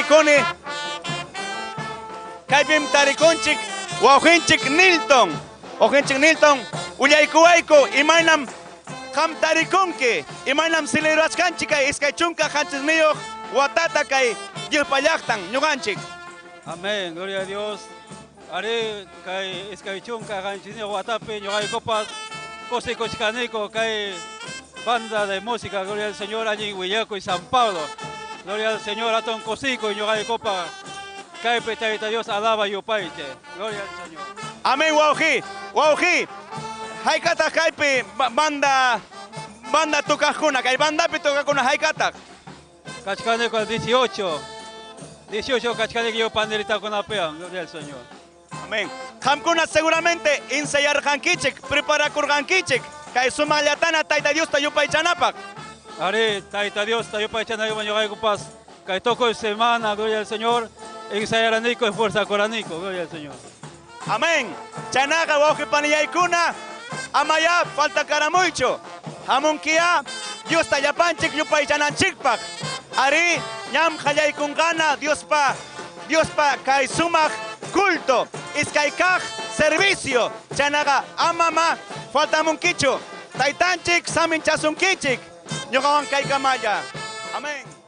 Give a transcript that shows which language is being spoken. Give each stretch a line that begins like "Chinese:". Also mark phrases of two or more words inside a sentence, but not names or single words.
Quechua: tarikunchik wawqinchik Nilton uyaykuwayku imaynam qam tarikunki imaynam celebrachkanchik kay iskay chunka qanchisniyuq watata kay Diospa llaqtan ñuqanchik amén gloria a Dios ari kay iskaychunka qanchisniyuq watapi ñuqaykupas kusikuchkaniko kay
Spanish: banda de música gloria al Señor
Quechua: allí Willakuy San Pablo
Spanish: gloria al Señor
Quechua: aton kusikuy ñuqaykupa kaypi tayta Dios alaba yupayche
Spanish: gloria al Señor
Quechua: amén wawqi haykataq kaypi banda tukaqkuna kay bandapi tukaqkuna haykataq kachkaniko 18 kachkaniko yo panderitakunapiwan
Spanish: gloria al Señor
Quechua: amén qamkuna seguramente ensayarqankichik preparakurqankichik kay sumaqllatana tayta Diosta yupaychanapaq ari tayta Diosta yupaychanaywan ñuqaykupas kay tukuy semana
Spanish: gloria al Señor
Quechua: ensayaranico esforzakuranico
Spanish: gloria al Señor
Quechua: amén chaynaqa wawqi panillaykuna amaya falta karamuychu hamunkiya Diosta llapanchik yupaychananchikpaq ari ñam qallaykunqana Diospa kay sumaq culto iskay kaq servicio chaynaqa amama faltamunkichu taytanchik saminchasunkichik ñuqawan kaykamalla amén